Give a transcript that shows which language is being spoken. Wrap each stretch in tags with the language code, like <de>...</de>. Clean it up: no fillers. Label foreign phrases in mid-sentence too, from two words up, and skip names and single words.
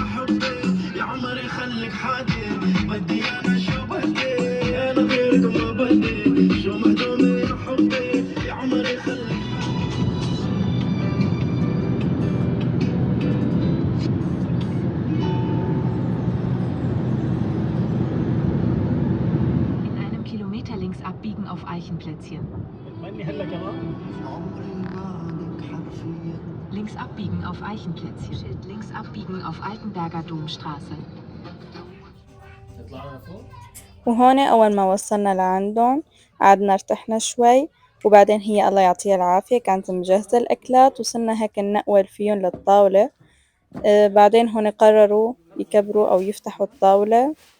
<ar>حبي يا عمري خليك حادي، بدي انا شو بدي انا غيرك ما بدي. شو مهضومة يا حبي يا عمري خليك.</ar> <de>in einem Kilometer links abbiegen auf Eichenplätzchen. Links abbiegen auf Eichenplätzchen. Schild links abbiegen auf Altenberger Domstraße.</de> <ar>وهون أول ما وصلنا لعندهم قعدنا ارتحنا شوي، وبعدين هي الله يعطيها العافية كانت مجهزة الأكلات وصرنا هيك نقول فيهم للطاولة. بعدين هون قرروا يكبروا أو يفتحوا الطاولة.</ar>